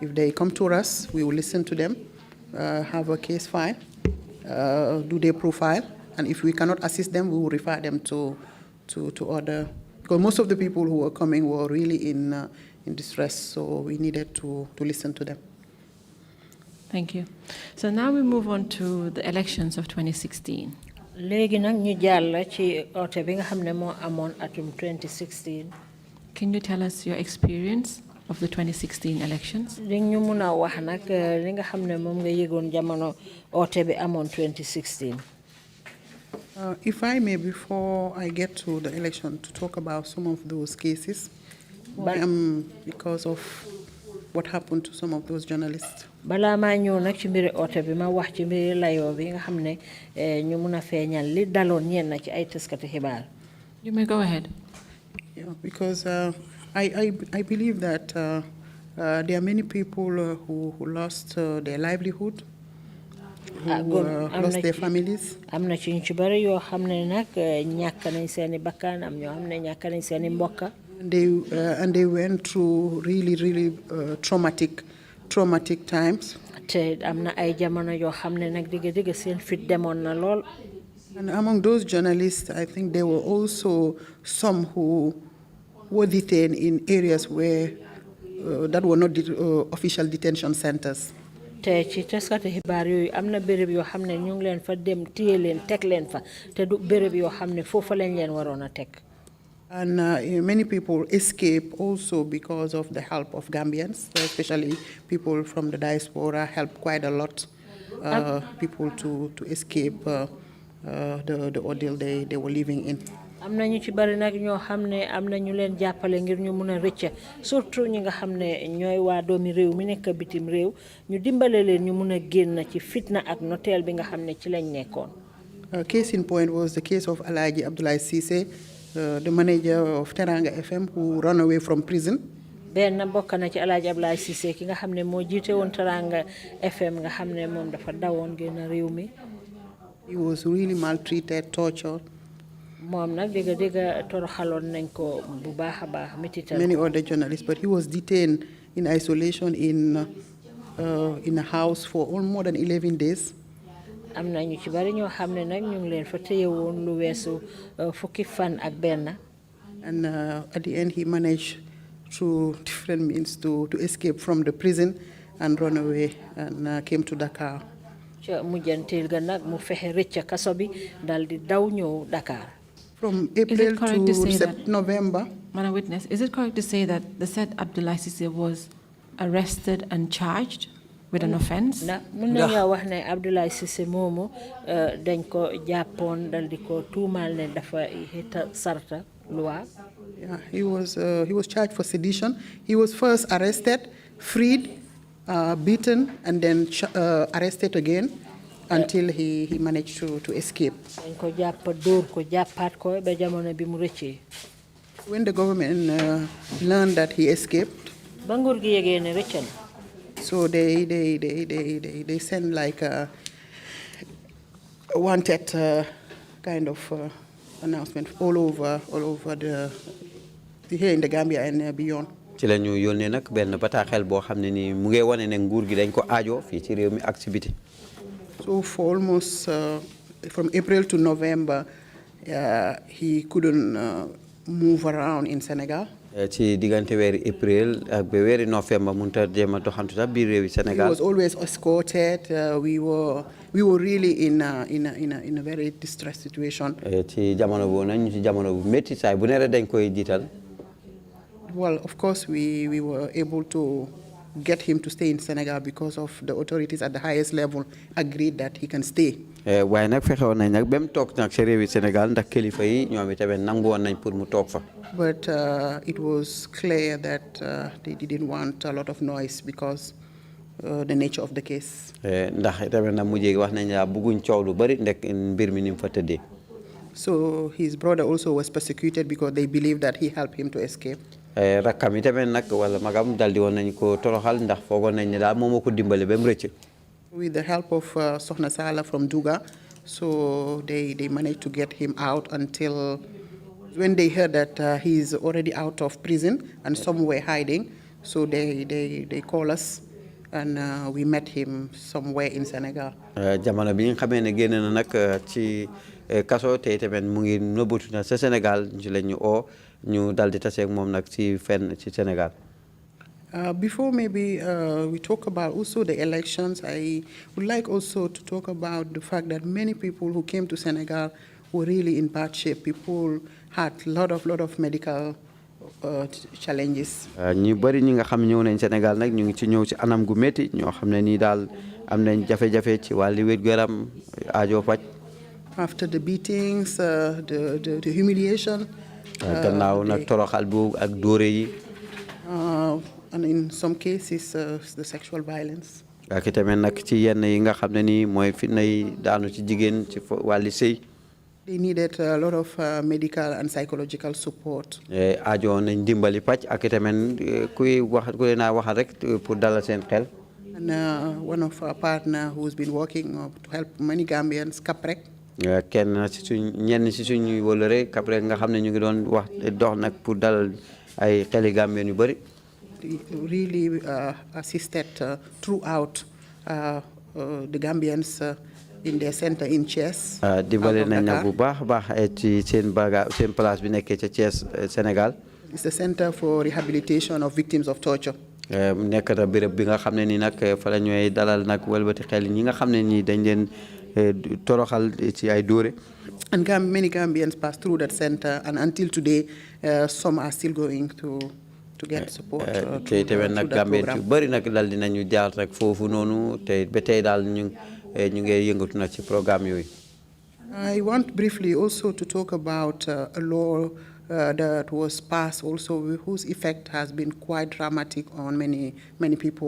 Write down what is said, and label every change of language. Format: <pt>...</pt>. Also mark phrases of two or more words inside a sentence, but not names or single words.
<en>If they come to us, we will listen to them, have a case file, do their profile, and if we cannot assist them, we will refer them to other. Because most of the people who were coming were really in distress, so we needed to listen to them. Thank you. So now we move on to the elections of 2016.</en> <wo>léegi nag ñu jàll ci oote bi nga xam ne moo amoon atum 2016.</wo> <en>Can you tell us your experience of the 2016 elections?</en> <wo>li ñu mun a wax nag li nga xam ne moom nga yëgoon jamono oote bi amoon 2016.</wo> <en>If I may, before I get to the election, to talk about some of those cases, because of what happened to some of those journalists.</en> <wo>balaa maa ñëw nag ci mbiri oote bi ma wax ci mbiri layoo bi nga xam ne ñu mun a feeñal li daloon ñenn ci ay taskati xibaar.</wo> <en>You may go ahead. Yeah, because I believe that there are many people who lost their livelihood, who lost their families.</en> <wo>am na ci ñu ci bari yoo xam ne nag ñàkk nañ seeni bakkaan am ñoo xam ne ñàkk nañ seeni mbokka.</wo> <en>And they went through really traumatic times.</en> <wo>te am na ay jamono yoo xam ne nag digga seen fit demoon na lool.</wo> <en>And among those journalists, I think there were also some who were detained in areas where that were not official detention centers.</en> <wo>te ci taskati xibaar yooyu am na béréb yoo xam ne ñu ngi leen fa dem téye leen teg leen fa te du béréb yoo xam ne foofa lañ leen waroon a teg.</wo> <en>And many people escape also because of the help of Gambians, especially people from the diaspora helped quite a lot people to escape the ordeal they were living in.</en> <wo>am na ñu ci bari nag ñoo xam ne am na ñu leen jàppale ngir ñu mun a rëcc surtout ñi nga xam ne ñooy waa doomi réew mi nekk bitim réew ñu dimbale leen ñu mun a génn ci fitna ak noteel bi nga xam ne ci lañ nekkoon.</wo> <en>Case in point was the case of Alhaji Abdoulaye Cissé, the manager of Teranga FM, who ran away from prison.</en> <wo>benn bokk na ci Alhaji Abdoulaye Cissé ki nga xam ne moo jiite woon Teranga FM nga xam ne moom dafa dawoon génn réew mi.</wo> <en>He was really maltreated, tortured.</en> <wo>moom nag dégga toroxaloon nañ ko bu baax a baax metital.</wo> <en>Many other journalists, but he was detained in isolation in a house for more than 11 days.</en> <wo>am na ñu ci bari ñoo xam ne nag ñu ngi leen fa téye woon lu weesu fukki fan ak benn.</wo> <en>And at the end, he managed through different means to escape from the prison and run away and came to Dakar.</en> <wo>ca mujjantil ga nag mu fexe rëcc kaso bi dal di daw ñëw Dakar.</wo> <en>From April to November. Madam Witness, is it correct to say that the said Abdoulaye Cissé was arrested and charged with an offense?</en> <wo>mun nañu wax ne Abdoulaye Cissé moomu dañ ko jàppoon dal di ko tuumaal ne dafa hita sarta loi.</wo> <en>Yeah, he was charged for sedition. He was first arrested, freed, beaten, and then arrested again until he managed to escape.</en> <wo>dañ ko jàpp dóor ko jàppaat ko ba jamono bi mu rëccee.</wo> <en>When the government learned that he escaped,</en> <wo>ba nguur gi yegee ne rëcc na.</wo> <en>so they sent like a wanted kind of announcement all over here in the Gambia and beyond.</en> <wo>ci la ñu yónnee nag benn bataaxel boo xam ne ni mu ngi wane ne nguur gi dañ ko aajo fii ci réew mi ak ci biti.</wo> <en>So for almost from April to November, he couldn't move around in Senegal.</en> <wo>ci diggante weeri April ak ba weeri November mënut a jéem a doxantu sax biir réewi Sénégal.</wo> <en>He was always escorted. We were really in a very distressed situation.</en> <wo>ci jamono boobu nag ñu ci jamono bu métti saay bu ne rek dañ koy jiital.</wo> <en>Well, of course, we were able to get him to stay in Senegal because of the authorities at the highest level agreed that he can stay.</en> <wo>waaye nag fexewoon nañ nag ba mu toog nag ci réewi Sénégal ndax kilifa yi ñoom itamit nangu woon nañ pour mu toog fa.</wo> <en>But it was clear that they didn't want a lot of noise because the nature of the case.</en> <wo>ndax itamit nag mujjee wax nañ la bëgguñ coow lu bari ndek mbir mi ni mu fa tëddee.</wo> <en>So his brother also was persecuted because they believed that he helped him to escape.</en> <wo>rakkam itamit nag wala magam daldi woon nañ ko toroxal ndax foogoon nañ ne daal moom moo ko dimbale ba mu rëcc.</wo> <en>With the help of Sohna Sala from Duga, so they managed to get him out until when they heard that he's already out of prison and somewhere hiding. So they call us and we met him somewhere in Senegal.</en> <wo>Jamono bi nga xamee ne génn na nag ci kaso te tamit mu ngi nëbbatu na sa Sénégal ci la ñu ñu dal di taseeg moom nag ci fenn ci Sénégal.</wo> <en>Before maybe we talk about also the elections, I would like also to talk about the fact that many people who came to Senegal were really in bad shape. People had lot of medical challenges.</en> <wo>ñu bëri ñi nga xam ñëw nañ Sénégal nag ñu ngi ci ñëw ci anam gu métti ñoo xam ne nii daal am nañ jafe-jafe ci wàllu wér-gu-yaram aajo faj.</wo> <en>After the beatings, the humiliation.</en> <wo>gannaaw nag toroxal bu ak dóore yi.</wo> <en>And in some cases, the sexual violence.</en> <wo>ak tamit nag ci yenn yi nga xam ne nii mooy fitna yi daanu ci jigéen ci wàllu sëy.</wo> <en>They needed a lot of medical and psychological support.</en> <wo>aajo nañ dimbali pàcc ak tamit kuy wax ku leen a waxal rek pour dalal seen xel.</wo> <en>And one of our partners who's been working to help many Gambians, Kaprek.</en> <wo>kenn ci suñ ñenn ci suñuy wóllare Kaprek nga xam ne ñu ngi doon wax dox nag pour dalal ay xeli Gambien yu bëri.</wo> <en>Really assisted throughout the Gambians in their center in Thiès.</en> <wo>dimbale nañ nag bu baax a baax ci seen place bi nekkee ca Thiès Sénégal.</wo> <en>It's the Center for Rehabilitation of Victims of Torture.</en> <wo>nekk na béréb bi nga xam ne nii nag fa la ñooy dalal nag wëlbati xel ñi nga xam ne nii dañ leen toroxal ci ay dóore.</wo> <en>And many Gambians passed through that center, and until today, some are still going to get support.</en> <wo>te tamit nag Gambien yu bëri nag dal dinañu jaar rek foofu noonu te ba tey daal ñu ngi yëngatu nag ci programme yooyu.</wo> <en>I want briefly also to talk about a law that was passed also whose effect has been quite dramatic on many people.</en>